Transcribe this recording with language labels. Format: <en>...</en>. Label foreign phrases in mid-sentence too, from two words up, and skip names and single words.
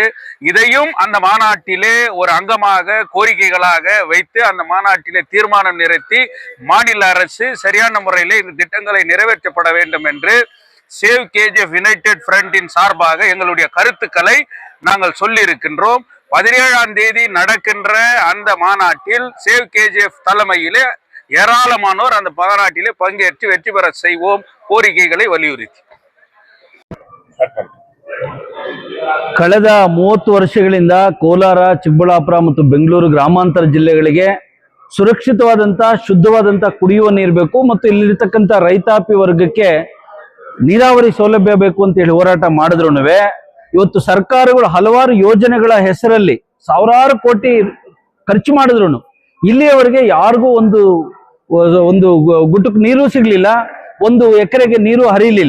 <ta>இதையும் அந்த மாநாட்டிலே ஒரு அங்கமாக கோரிக்கைகளாக வைத்து அந்த மாநாட்டிலே தீர்மானம் நிறைவேற்றி மாநில அரசு சரியான முறையிலே இந்த திட்டங்களை நிறைவேற்றப்பட வேண்டும் என்று சேவ் கேஜிஎஃப் யுனைடெட் ஃப்ரண்டின் சார்பாக எங்களுடைய கருத்துக்களை நாங்கள் சொல்லி இருக்கின்றோம். 17ஆம் தேதி நடக்கின்ற அந்த மாநாட்டில் சேவ் கேஜிஎஃப் தலைமையிலே ஏராளமானோர் அந்த மாநாட்டிலே பங்கேற்று வெற்றி பெற செய்வோம் கோரிக்கைகளை ವಲಿಯುರಿತಿ.</ta> <kn>ಕಳೆದ 30 ವರ್ಷಗಳಿಂದ ಕೋಲಾರ, ಚಿಕ್ಕಬಳ್ಳಾಪುರ ಮತ್ತು ಬೆಂಗಳೂರು ಗ್ರಾಮಾಂತರ ಜಿಲ್ಲೆಗಳಿಗೆ ಸುರಕ್ಷಿತವಾದಂತಹ ಶುದ್ಧವಾದಂತಹ ಕುಡಿಯುವ ನೀರು ಬೇಕು ಮತ್ತು ಇಲ್ಲಿರ್ತಕ್ಕಂಥ ರೈತಾಪಿ ವರ್ಗಕ್ಕೆ ನೀರಾವರಿ ಸೌಲಭ್ಯ ಬೇಕು ಅಂತ ಹೇಳಿ ಹೋರಾಟ ಮಾಡಿದ್ರುನುವೆ ಇವತ್ತು ಸರ್ಕಾರಗಳು ಹಲವಾರು ಯೋಜನೆಗಳ ಹೆಸರಲ್ಲಿ ಸಾವಿರಾರು ಕೋಟಿ ಖರ್ಚು ಮಾಡಿದ್ರು ಇಲ್ಲಿಯವರೆಗೆ ಯಾರಿಗೂ ಒಂದು ಗುಟುಕ್ ನೀರು ಸಿಗ್ಲಿಲ್ಲ, 1 ಎಕರೆಗೆ ನೀರು ಹರಿಲಿಲ್ಲ.</kn>